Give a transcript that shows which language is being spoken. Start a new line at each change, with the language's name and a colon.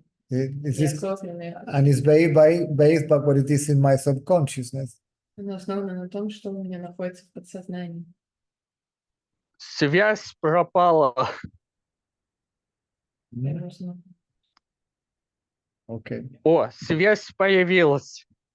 English: This is,
Russian: Неосознанное.
English: and it's based by what it is in my subconsciousness.
Russian: Оно основано на том, что у меня находится в подсознании. связь пропала? Mm, Ясно.
English: Okay.
Russian: О, связь появилась.